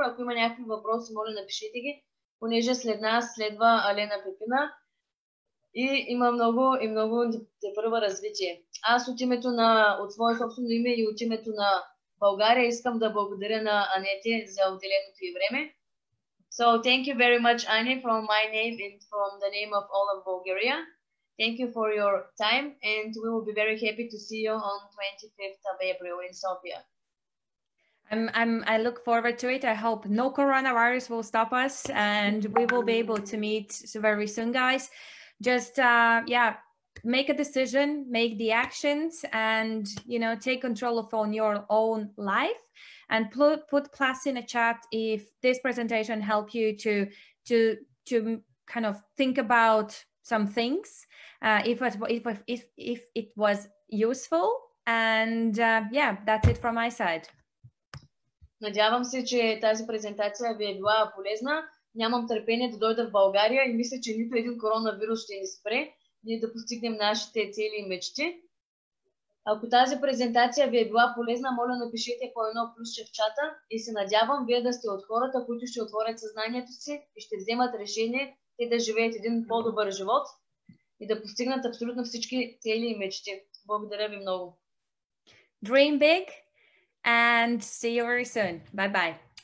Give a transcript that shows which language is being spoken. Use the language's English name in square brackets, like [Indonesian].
[Bulgarian] Ако има някакви въпроси, моля напишете ги, понеже след нас следва Алена Пепина и има много тепърва развитие. Аз от свое собствено име и от името на България искам да благодаря на Анете за отделеното й време. [English] So thank you very much, Anne, from my name and from the name of all of Bulgaria. Thank you for your time, and we will be very happy to see you on 25th of April in Sofia. I look forward to it. I hope no coronavirus will stop us, and we will be able to meet very soon, guys. Just make a decision, make the actions, and take control of your own life. And put plus in a chat if this presentation helped you to kind of think about some things, if it was useful, and that's it from my side. [Bulgarian] Надявам се, че тази презентация ви е била полезна. Нямам търпение да дойда в България и мисля, че нито един коронавирус ще ни спре, ние да постигнем нашите цели и мечти. Ако тази презентация ви е била полезна, моля напишете по едно плюсче в чата и се надявам вие да сте от хората, които ще отворят съзнанието си и ще вземат решение те да живеят един по-добър живот и да постигнат абсолютно всички цели и мечти. Благодаря ви много. [English] Dream big and see you very soon. Bye bye.